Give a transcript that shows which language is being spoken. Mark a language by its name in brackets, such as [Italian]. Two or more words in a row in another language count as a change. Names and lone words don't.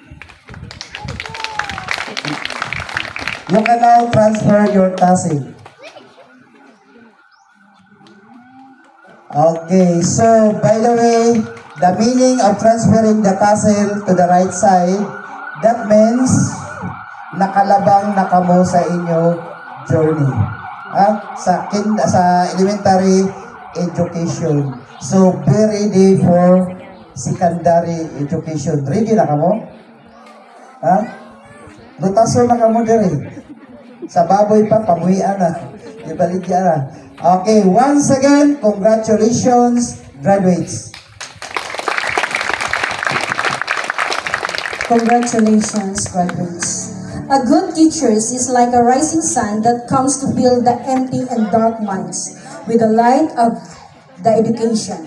[English] You can now transfer your tassel. Okay, so by the way, the meaning of transferring the tassel to the right side, that means [Hiligaynon] nakalabang na kamo sa inyo [English] journey. Sa elementary education. So be ready for secondary education. [Hiligaynon] Ready na kamo? Lutaso na kamo diri. Sa baboy pa, pamuhian na. Ibaligyan na. [English] Okay, once again, congratulations, graduates. Congratulations, graduates. A good teacher is like a rising sun that comes to fill the empty and dark minds with the light of the education.